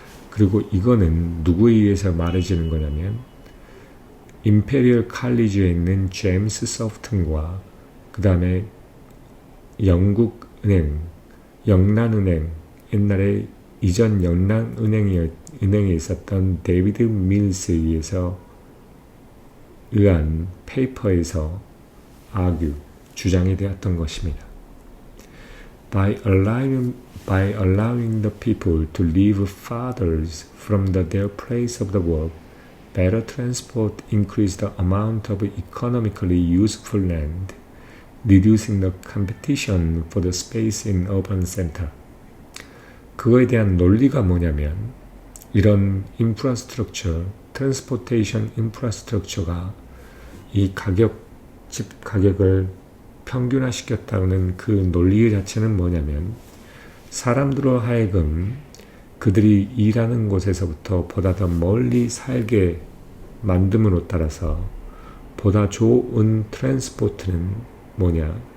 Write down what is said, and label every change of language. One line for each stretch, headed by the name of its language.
Korean: 그리고 이거는 누구에 의해서 말해지는 거냐면 임페리얼 칼리지에 있는 제임스 서프턴과 그 다음에 영국은행, 영란은행, 옛날에 이전 영란은행에 있었던 데이비드 밀스에 의해서 의한 페이퍼에서 주장이 되었던 것입니다.
English: By allowing the people to live farther from their place of the work, better transport increased the amount of economically useful land, reducing the competition for the space in urban center.
Korean: 그거에 대한 논리가 뭐냐면 이런 인프라스트럭처, 트랜스포테이션 인프라스트럭처가 이 집 가격을 평균화시켰다는 그 논리 자체는 뭐냐면 사람들로 하여금 그들이 일하는 곳에서부터 보다 더 멀리 살게 만듦으로 따라서 보다 좋은 트랜스포트는 뭐냐?